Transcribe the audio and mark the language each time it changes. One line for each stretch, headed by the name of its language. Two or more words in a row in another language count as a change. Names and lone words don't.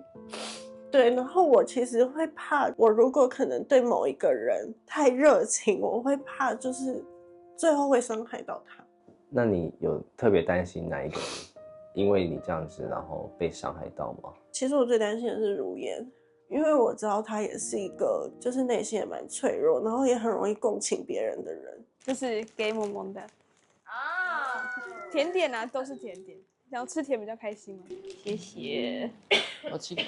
Chinese: 對，然後我其實會怕，我如果可能對某一個人太熱情，我會怕就是最後會傷害到他。那你有特別擔心哪一個人因為你這樣子然後被傷害到嗎？其實我最擔心的是如嫣，因為我知道他也是一個就是內心也蠻脆弱，然後也很容易共情別人的人。就是給萌萌的啊，甜點啊，都是甜點，然後吃甜比較開心嘛。謝謝。我吃點。